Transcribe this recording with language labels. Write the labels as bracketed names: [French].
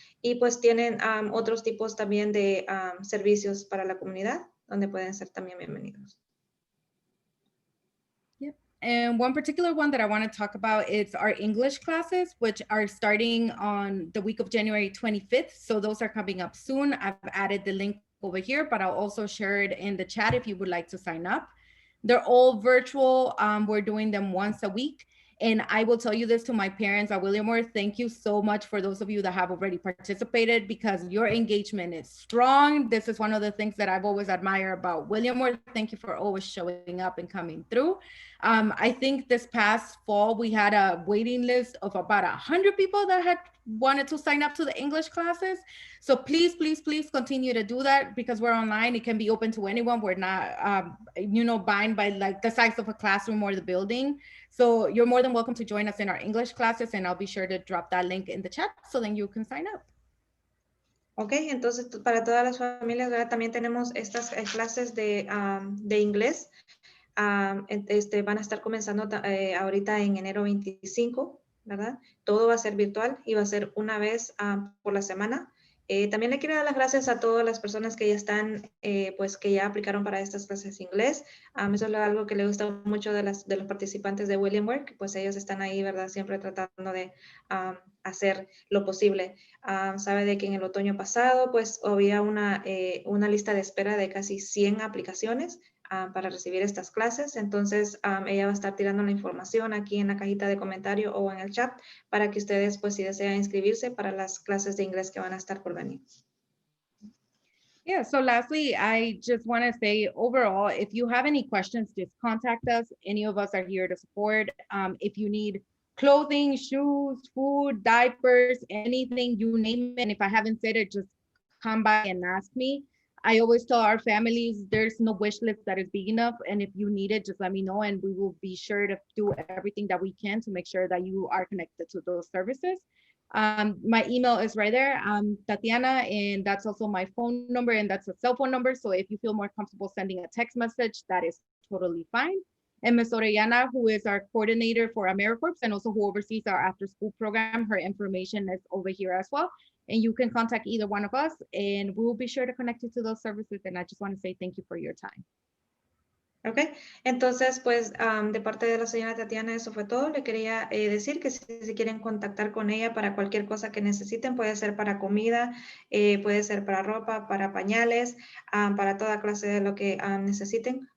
[Spanish] Y pues tienen otros tipos también de servicios para la comunidad, donde pueden ser también bienvenidos. [English] And one particular one that I want to talk about is our English classes, which are starting on the week of January 25th. So those are coming up soon. I've added the link over here, but I'll also share it in the chat if you would like to sign up. They're all virtual. We're doing them once a week. And I will tell you this to my parents at William Worth, thank you so much for those of you that have already participated because your engagement is strong. This is one of the things that I've always admired about William Worth. Thank you for always showing up and coming through. I think this past fall, we had a waiting list of about 100 people that had wanted to sign up to the English classes. So please, please, please continue to do that because we're online. It can be open to anyone. We're not, bound by like the size of a classroom or the building. So you're more than welcome to join us in our English classes, and I'll be sure to drop that link in the chat so then you can sign up. [Spanish] Ok, entonces para todas las familias, ¿verdad? También tenemos estas clases de inglés. Van a estar comenzando ahorita en enero 25, ¿verdad? Todo va a ser virtual y va a ser una vez por la semana. También le quiero dar las gracias a todas las personas que ya están, pues que ya aplicaron para estas clases de inglés. Eso es algo que le gusta mucho de los participantes de William Worth, que pues ellos están ahí, ¿verdad? Siempre tratando de hacer lo posible. Sabe de que en el otoño pasado, pues había una lista de espera de casi 100 aplicaciones para recibir estas clases. Entonces, ella va a estar tirando la información aquí en la cajita de comentario o en el chat para que ustedes, pues, si desean inscribirse para las clases de inglés que van a estar por venir. [English] Yeah, so lastly, I just want to say overall, if you have any questions, just contact us. Any of us are here to support. If you need clothing, shoes, food, diapers, anything, you name it. And if I haven't said it, just come by and ask me. I always tell our families there's no wish list that is big enough. And if you need it, just let me know and we will be sure to do everything that we can to make sure that you are connected to those services. My email is right there, Tatiana, and that's also my phone number and that's a cell phone number. So if you feel more comfortable sending a text message, that is totally fine. And Ms. Orellana, who is our coordinator for AmeriCorps and also who oversees our after school program, her information is over here as well. And you can contact either one of us and we will be sure to connect you to those services. And I just want to say thank you for your time. [Spanish] Ok, entonces pues de parte de la señora Tatiana eso fue todo. Le quería decir que si quieren contactar con ella para cualquier cosa que necesiten, puede ser para comida, puede ser para ropa, para pañales, para toda clase de lo que necesiten.